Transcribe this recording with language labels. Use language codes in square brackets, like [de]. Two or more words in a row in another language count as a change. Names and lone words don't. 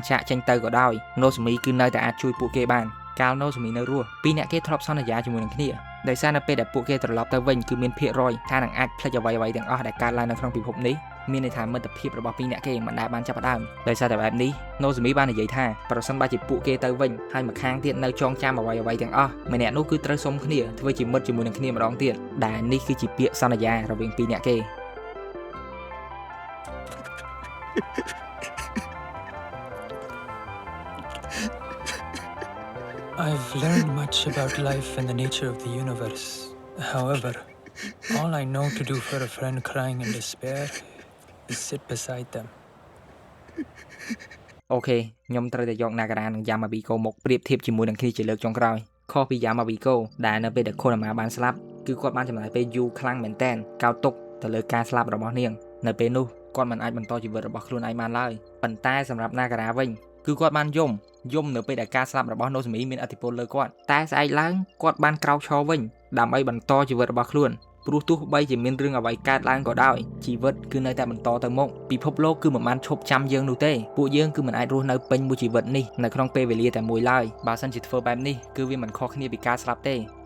[km] ចាកចេញទៅក៏ដោយ Nozomi គឺនៅតែអាចជួយពួកគេបានកាល Nozomi នៅរស់ពីរអ្នកគេធ្លាប់សន្យាជាមួយនឹងគ្នាដោយសារនៅពេលដែលពួកគេត្រឡប់ទៅវិញគឺមានភាគរយថានឹងអាចផ្លេចអ្វីៗទាំងអស់ដែលកើតឡើងនៅក្នុងពិភពនេះមានន័យថាមិត្តភាពរបស់ពីរអ្នកគេមិនដែលបានចាប់ផ្ដើមដោយសារតែបែបនេះ Nozomi បាននិយាយថាប្រសិនបើជាពួកគេទៅវិញហើយម្ខាងទៀតនៅចងចាំអ្វីៗទាំងអស់ម្នាក់នោះគឺត្រូវសុំគ្នាធ្វើជាមិត្តជាមួយនឹងគ្នាម្ដងទៀតដែលនេះគឺជាពាក្យសន្យារវាងពីរអ្នកគេ [en] I've learned much about life and the nature of the universe. However, all I know to do for a friend crying in despair is sit beside them. [km] អូខេខ្ញុំត្រូវតែយក Nagara និង Yamabiko មកប្រៀបធៀបជាមួយនឹងគ្នាជាលើកចុងក្រោយខុសពី Yamabiko ដែលនៅពេលដែល Konama បានស្លាប់គឺគាត់បានចំណាយពេលយូរខ្លាំងមែនទែនកោត ទុកទៅលើការស្លាប់របស់នាងនៅពេលនោះគាត់មិនអាចបន្តជីវិតរបស់ខ្លួនឯងបានឡើយប៉ុន្តែសម្រាប់ Nagara វិញគឺគាត់បានយំនៅពេលដែលការស្លាប់របស់ Nozomi មានឥទ្ធិពលលើគាត់តែស្អែកឡើងគាត់បានក្រោកឈរវិញដើម្បីបន្តជីវិតរបស់ខ្លួនព្រោះទោះបីជាមានរឿងអ្វីកើតឡើងក៏ដោយជីវិតគឺនៅតែបន្តទៅមុខពិភពលោកគឺមិនបានឈប់ចាំយើងនោះទេពួកយើងគឺមិនអាចរស់នៅពេញមួយជីវិតនេះនៅក្នុងពេលវេលាតែមួយឡើយបើមិនជាធ្វើបែបនេះគឺវាមិនខុសគ្នាពីការស្លាប់ទេ